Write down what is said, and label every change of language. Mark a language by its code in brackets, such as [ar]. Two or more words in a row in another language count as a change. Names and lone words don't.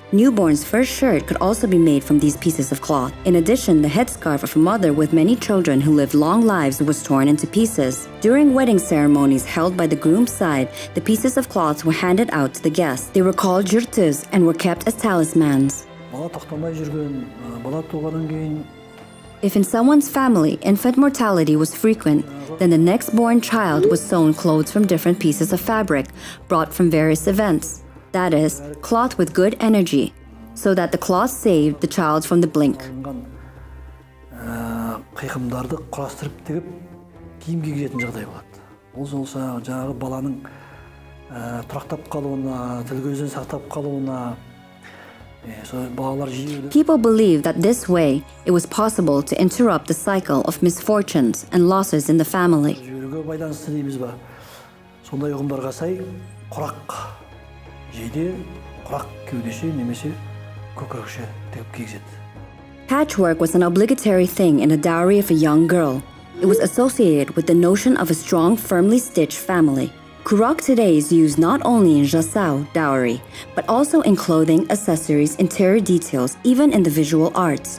[en] Newborn's first shirt could also be made from these pieces of cloth. In addition, the headscarf of a mother with many children who lived long lives was torn into pieces. During wedding ceremonies held by the groom's side, the pieces of cloths were handed out to the guests. They were called jurtuz and were kept as talismans. [kk] Бала тоқтамай жүрген, бала туғаннан кейін [en] If in someone's family infant mortality was frequent, then the next born child was sewn clothes from different pieces of fabric brought from various events. That is, cloth with good energy, so that the cloth saved the child from the blink. [kk] қиқымдарды құрастырып тігіп киім кигізетін жағдай болады. Ол болса жаңағы баланың тұрақтап қалуына, тіл көзден сақтап қалуына. [en] People believe that this way it was possible to interrupt the cycle of misfortunes and losses in the family. [kk] Сондай ұғымдарға сай құрақ жейде, құрақ кеудеше немесе көкірекше тігіп кигізеді. [en] Patchwork was an obligatory thing in the dowry of a young girl. It was associated with the notion of a strong, firmly stitched family. Kurak today is used not only in jasau, dowry, but also in clothing, accessories, interior details, even in the visual arts.